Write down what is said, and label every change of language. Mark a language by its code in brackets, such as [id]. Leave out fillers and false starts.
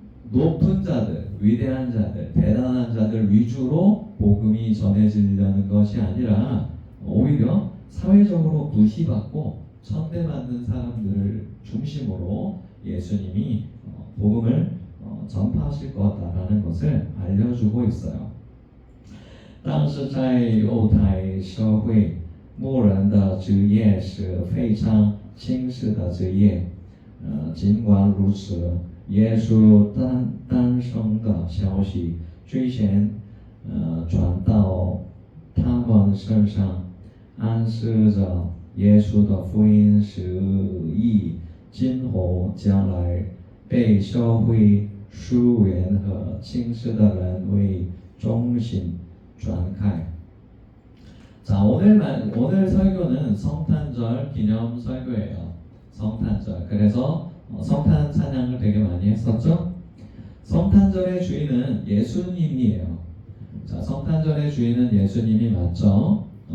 [ko] 높은 자들, 위대한 자들, 대단한 자들 위주로 복음이 전해지려는 것이 아니라 오히려 사회적으로 무시받고 천대받는 사람들을 중심으로 예수님이 복음을 전파하실 거다라는 것을 알려주고 있어요. [zh] 当时在犹太社会，牧人的职业是非常轻视的职业。尽管如此，耶稣诞生的消息最先传到他们身上，暗示着耶稣的福音是以今后将来被社会疏远和轻视的人为中心传开. [ko] 자, 오늘 설교는 성탄절 기념 설교예요. 성탄절. 그래서 성탄 찬양을 되게 많이 했었죠. 성탄절의 주인은 예수님이에요. 자, 성탄절의 주인은 예수님이 맞죠.